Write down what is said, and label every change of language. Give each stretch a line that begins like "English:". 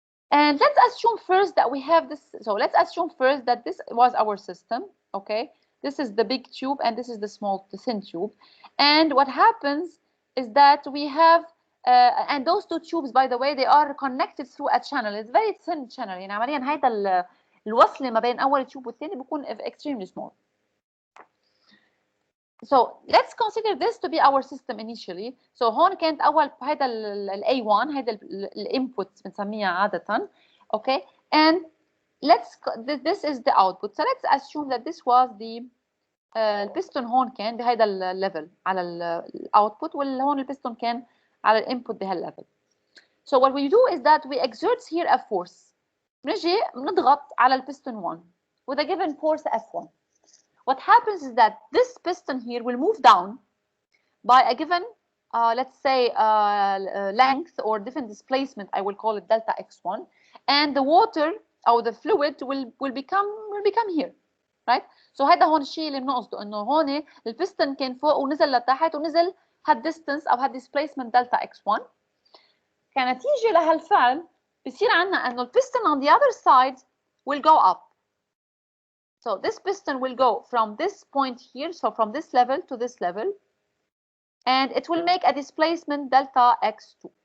English: And let's assume first that we have this. So let's assume first that this was our system. Okay, this is the big tube and this is the thin tube. And what happens is that we have and those two tubes, by the way, they are connected through a channel. It's very thin channel.
Arabic: يعني عمليا هيدا الوصلة ما بين أول تيوب والثاني بيكون extremely small.
English: So let's consider this to be our system initially.
Arabic: So هون كانت أول هيدا ال A1, هيدا الانبوت بنسميها عادة.
English: Okay, and this is the output. So let's assume that this was the
Arabic: البستون هون كان بهيدا الليفل على الاوتبوت, وهون البستون كان على الانبوت بهالليفل.
English: So what we do is that we exert here a force.
Arabic: بنجي بنضغط على البستون 1
English: with a given force F1. What happens is that this piston here will move down by a given let's say length or different displacement, I will call it delta x1, and the water or the fluid will become here, right?
Arabic: So هذا هون الشيء اللي بنقصده, انه هون البستن كان فوق ونزل لتحت ونزل هالديستنس او هالديسبليسمنت دلتا x1. كنتيجه لهالفعل بصير عندنا انه البستن
English: on the other side will go up. So this piston will go from this point here, so from this level to this level, and it will make a displacement delta x2.